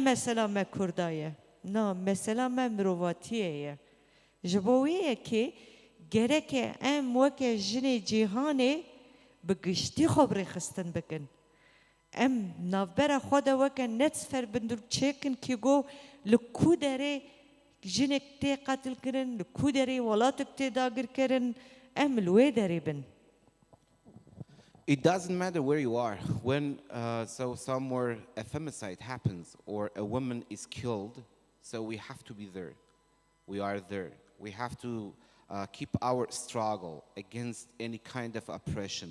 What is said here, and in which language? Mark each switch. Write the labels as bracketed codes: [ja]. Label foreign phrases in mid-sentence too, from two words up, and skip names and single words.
[ku] mesela me Kurdaya na mesela me mirovatiye ye ji bo wê yekê gereke em weke jinê cîhanê bi giştî xwe bi rêxistin bikin em navbera xwe de weke netsfer bindur çêkin ki go li ku derê jinek tê qatil kirin, li ku derê welatek tê dagir kirin, em li wê derê bin. [en] It doesn't matter where you are. When so somewhere a femicide happens or a woman is killed, so we have to be there. We are there. We have to keep our struggle against any kind of oppression.